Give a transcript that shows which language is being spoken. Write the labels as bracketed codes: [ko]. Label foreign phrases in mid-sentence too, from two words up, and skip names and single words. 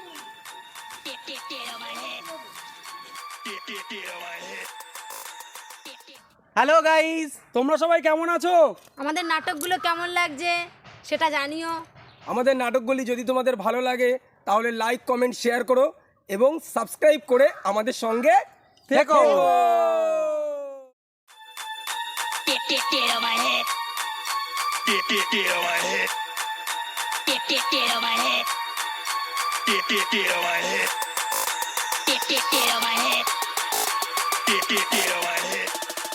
[en] Hello guys, [bn] তোমরা সবাই কেমন আছো? আমাদের নাটকগুলো কেমন লাগছে সেটা জানিও। আমাদের নাটকগুলি যদি তোমাদের ভালো লাগে তাহলে [en] like comment share [bn] করো এবং সাবস্ক্রাইব করে আমাদের সঙ্গে থেকো। [en] Get on my head. Get on my head. Get on my head. Get on my head. Get on my head. Get on my head.